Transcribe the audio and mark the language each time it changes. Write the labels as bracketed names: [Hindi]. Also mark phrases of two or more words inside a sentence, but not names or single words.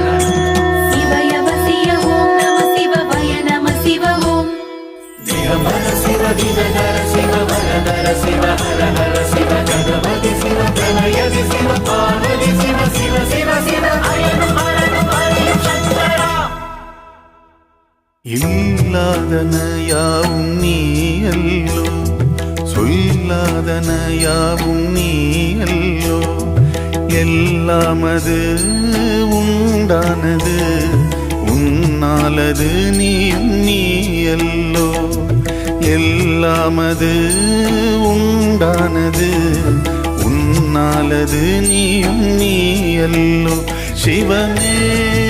[Sanskrit] शिवयव शिव ॐ नमः शिवाय नमः शिव ॐ दिगम्बर शिव दिगधर शिव वरदर शिव हर हर शिव जगपति शिव प्रणयति शिव पार्वती शिव शिव शिव शिव अयनु हरनु हरिं शङ्करा [Tamil] இல்லாதன யாவும் நீ அல்லோ சொல்லாதன யாவும் நீ அல்லோ எல்லாமது உண்டானது உன்னாலது நீயும் நீ அல்லோ எல்லாமது உண்டானது உன்னாலது நீயும் நீ அல்லோ சிவனே